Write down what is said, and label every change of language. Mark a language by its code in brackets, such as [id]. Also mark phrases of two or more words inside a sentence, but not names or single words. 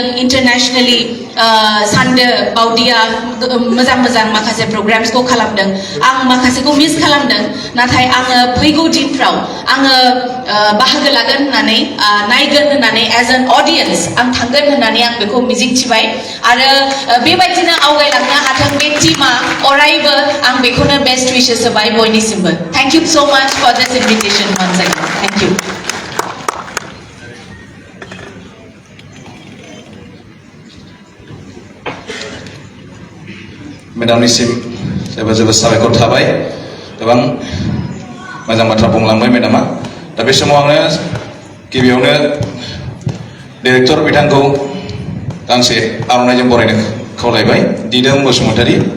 [brx] इन्टारनेशनेलि सानदो बावदिया मोजां माखासे प्रग्राम्सखौ खालामदों आं माखासेखौ मिस खालामदों नाथाय आङो फैगौ दिनफ्राव आङो बाहागो लागोन होननानै नायगोन होननानै [en] as an audience [brx] आं थांगोन होननानै आं बेखौ मिजिंथिबाय आरो बेबायदिनो आवगायलांनो हाथों बे टीमा अरायबो आं बेखौनो [en] best wishes [brx] होबाय बयनिसिमबो [en] thank you so much for this invitation once again thank you [brx] मेडामनिसिम जोबोद साबायखर थाबाय गोबां मोजां बाथ्रा बुंलांबाय मेडामा दा बे समाव आङो गिबियावनो डाइरेक्टर बिथांखौ गांसे आर'नाइजों बरायनो खावलायबाय दिदोम बसुमतारी